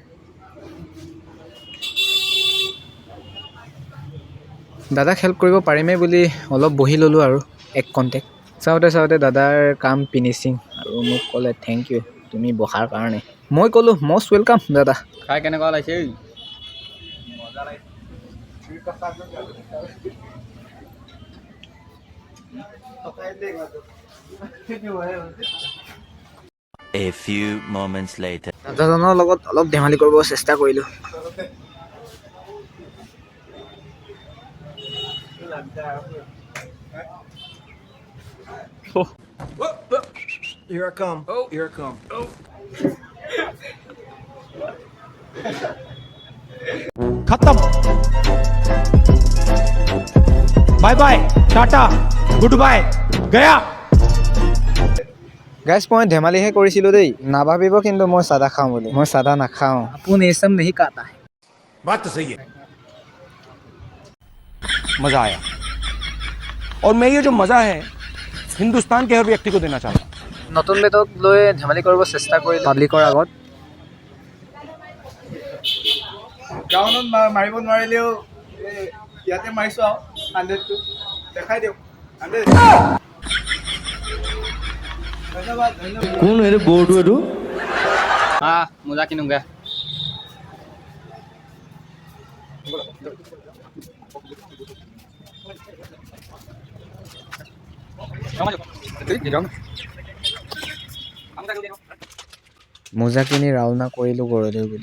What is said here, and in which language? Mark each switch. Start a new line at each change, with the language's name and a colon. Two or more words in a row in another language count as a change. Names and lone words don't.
Assamese: দাদাক হেল্প কৰিব পাৰিমেই বুলি অলপ বহি ল'লোঁ আৰু এক কণ্টেক্ট। চাওঁতে দাদাৰ কাম ফিনিচিং, আৰু মোক ক'লে
English: thank you
Assamese: তুমি বহাৰ কাৰণে। মই ক'লোঁ
English: most welcome
Assamese: দাদা। খাই কেনেকুৱা লাগিছে? মজা লাগিছে।
English: A few moments later.
Assamese: দাদাজনৰ লগত অলপ ধেমালি কৰিব চেষ্টা কৰিলোঁ।
English: Here I come. Oh, here I come. Oh.
Hindi: खत्म।
English: bye bye,
Hindi: टाटा,
English: good bye,
Hindi: गया।
Assamese: গাইজ মই ধেমালিহে কৰিছিলোঁ দেই, নাভাবিব কিন্তু মই চাদা খাওঁ বুলি। মই চাদা নাখাওঁ। আপুনি এই সব
Hindi: नहीं खाता है। बात तो सही है। मजा आया, और मैं ये जो मजा है हिंदुस्तान के हर व्यक्ति को देना चाहता हूँ।
Assamese: নতুন বেটক লৈ ধেমালি কৰিব চেষ্টা কৰি পাব্লিকৰ আগত। গ্ৰাউণ্ডত মাৰিব নোৱাৰিলেও ইয়াতে মাৰিছোঁ আৰু 100টো দেখাই দিয়ক। ধন্যবাদ।
Hindi: कौन है रे बोर्ड में तू?
Assamese: মোজা কিনোগে। মোজা কিনি ৰাওনা কৰিলো গড়লৈ বুলি।